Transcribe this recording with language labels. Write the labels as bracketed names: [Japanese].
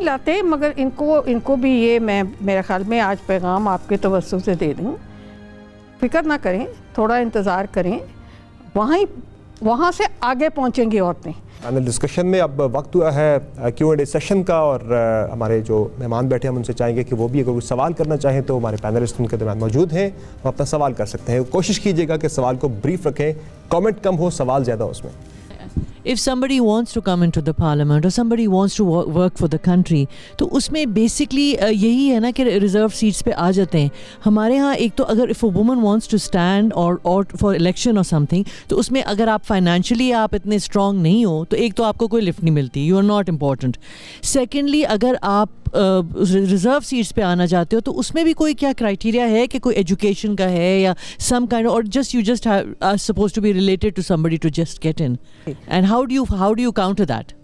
[Urdu] لاتے، مگر ان کو بھی یہ میں میرے خیال میں آج پیغام آپ کے توسط سے دے دوں، فکر نہ کریں، تھوڑا انتظار کریں، وہاں سے آگے پہنچیں گی عورتیں. پینل ڈسکشن میں اب وقت ہوا ہے کیو اینڈ اے سیشن کا، اور ہمارے جو مہمان بیٹھے ہیں ہم ان سے چاہیں گے کہ وہ بھی اگر کوئی سوال کرنا چاہیں تو ہمارے پینلسٹ ان کے درمیان موجود ہیں، وہ اپنا سوال کر سکتے ہیں. کوشش کیجیے گا کہ سوال کو بریف رکھیں، کامنٹ کم ہو، سوال زیادہ ہو اس میں. [English] If somebody wants to come into the parliament or somebody wants to work for the country, [Urdu] تو اس میں بیسکلی یہی ہے نا کہ ریزرو سیٹس پہ آ جاتے ہیں. ہمارے ہاں ایک تو اگر [English] if a woman wants to stand or for election or something، [Urdu] تو اس میں اگر آپ فائنینشلی آپ اتنے اسٹرانگ نہیں ہو تو ایک تو آپ کو کوئی لفٹ نہیں ملتی، [English] You are not important. [Urdu] Secondly اگر آپ ریزرو سیٹس پہ آنا چاہتے ہو تو اس میں بھی کوئی کیا کرائٹیریا ہے کہ کوئی ایجوکیشن کا ہے یا [English] Some kind or just you just are suppose to be related to somebody to just get in, and how do you counter that?